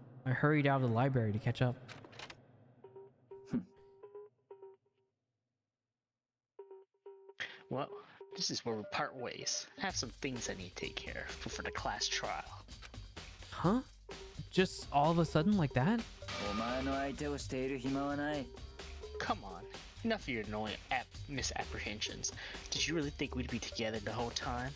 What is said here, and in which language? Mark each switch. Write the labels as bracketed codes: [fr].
[en] I hurried out of the library to catch up. Well, this is where we part ways. I have some things I need to take care of before the class trial. Huh? Just all of a sudden like that? [ja] お前の相手をしている暇はない [en] Come on, enough of your annoying misapprehensions. Did you really think we'd be together the whole time?